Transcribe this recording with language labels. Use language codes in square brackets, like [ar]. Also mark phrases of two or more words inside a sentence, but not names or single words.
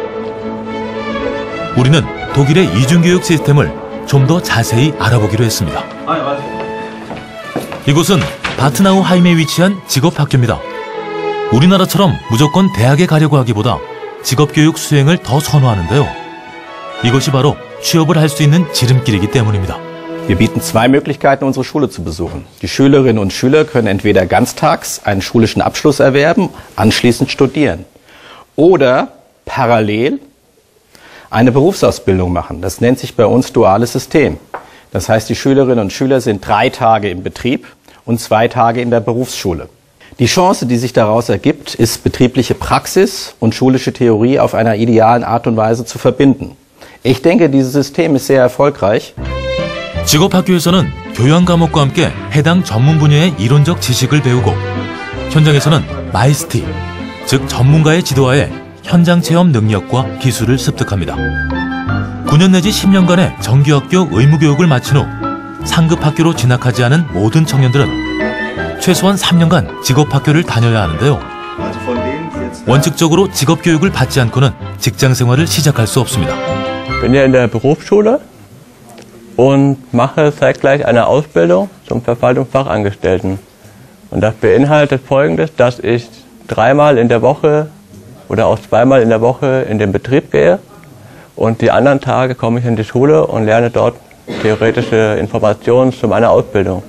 [ko] 우리는 독일의 이중교육 시스템을 좀 더 자세히 알아보기로 했습니다. 이곳은 바트나우하임에 위치한 직업학교입니다. 우리나라처럼 무조건 대학에 가려고 하기보다 직업교육 수행을 더 선호하는데요. 이것이 바로 취업을 할 수 있는 지름길이기 때문입니다. [de] Wir bieten zwei Möglichkeiten, unsere Schule zu besuchen. Die Schülerinnen und Schüler können entweder ganztags einen schulischen Abschluss erwerben, anschließend studieren. Oder parallel eine Berufsausbildung machen. Das nennt sich bei uns duales System. Das heißt, die Schülerinnen und Schüler sind 3 Tage im Betrieb und 2 Tage in der Berufsschule. Die Chance, die sich daraus ergibt, ist betriebliche Praxis und schulische Theorie auf einer idealen Art und Weise zu verbinden. Ich denke, dieses System ist sehr erfolgreich. [ko] 직업학교에서는 교양 과목과 함께 해당 전문 분야의 이론적 지식을 배우고 현장에서는 마이스티, 즉 전문가의 지도하에 현장 체험 능력과 기술을 습득합니다. 9년 내지 10년간의 정규학교 의무교육을 마친 후 상급 학교로 진학하지 않은 모든 청년들은 최소한 3년간 직업학교를 다녀야 하는데요. 원칙적으로 직업교육을 받지 않고는 직장 생활을 시작할 수 없습니다. [de] Ich bin ja in der Berufsschule und mache zeitgleich eine Ausbildung zum Verwaltungsfachangestellten. Und das beinhaltet Folgendes, dass ich 3-mal in der Woche oder auch 2-mal in der Woche in den Betrieb gehe und die anderen Tage komme ich in die Schule und lerne dort theoretische Informationen zu meiner Ausbildung.